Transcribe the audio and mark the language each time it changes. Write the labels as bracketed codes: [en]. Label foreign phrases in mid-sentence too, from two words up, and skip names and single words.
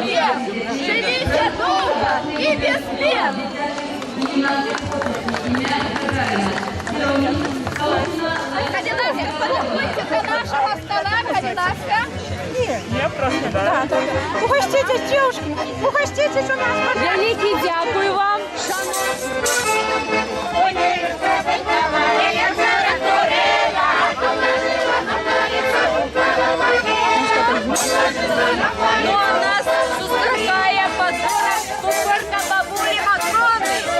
[ru] Живите долго и без бед! Кадиллака, подходите до нашего стола, Кадиллака. Нет, просто да. Угоститесь, девушки, угоститесь у нас. [uk] Великий дякую вам. Ну, а нас зустрічає кухарка бабулі Матрони.